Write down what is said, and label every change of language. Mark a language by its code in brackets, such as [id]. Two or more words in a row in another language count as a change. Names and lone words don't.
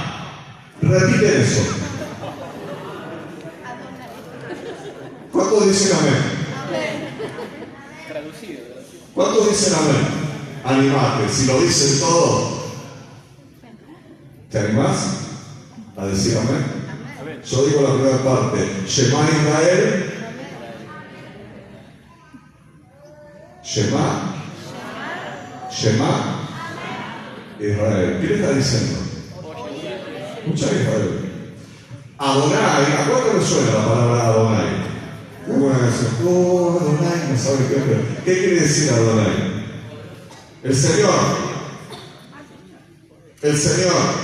[es] Repiten eso. ¿Cuántos dicen amén? ¿Cuántos dicen amén? Animate, si lo dicen todos. ¿Te animás a decir amén? Yo digo la primera parte. [he] שמע ישראל. שמע. שמע ישראל. [es] ¿Qué le está diciendo? Escucha Israel. Adonai. ¿A cuánto le suena la palabra Adonai? Alguna vez, Adonai, no sabe qué quiere decir Adonai. El Señor. El Señor.